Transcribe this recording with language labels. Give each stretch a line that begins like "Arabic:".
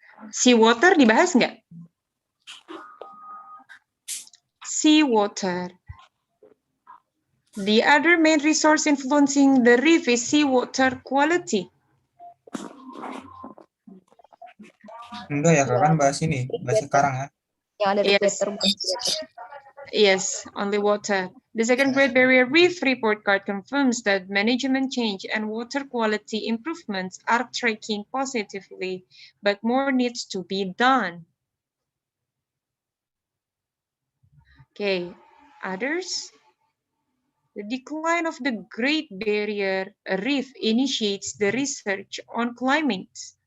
Indonesian: Seawater dibahas nggak?
English: Seawater. The other main resource influencing the reef is seawater quality.
Indonesian: Enggak ya, kan bahas ini, bahas sekarang ya. Yang ada
English: Yes. Yes, only water. The second Great Barrier Reef report card confirms that management change and water quality improvements are tracking positively, but more needs to be done. Okay, others? The decline of the Great Barrier Reef initiates the research on climate.